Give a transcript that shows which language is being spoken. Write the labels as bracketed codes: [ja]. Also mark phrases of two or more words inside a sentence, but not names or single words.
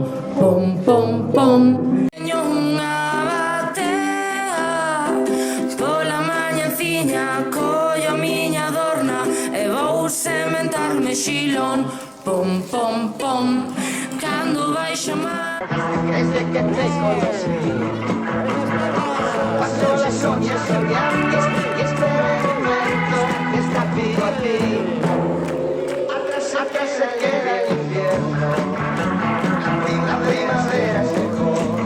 [gl] Pom, pom, pom. Teño unha batea. Pola mañanciña collo a miña dorna e vou sementar mexilón. Pom, pom, pom. Cando vai chamar [es] Desde que te conocí paso las noches soñando y espero el momento que está pido a ti. Atrás se queda el invierno y la primavera se fue.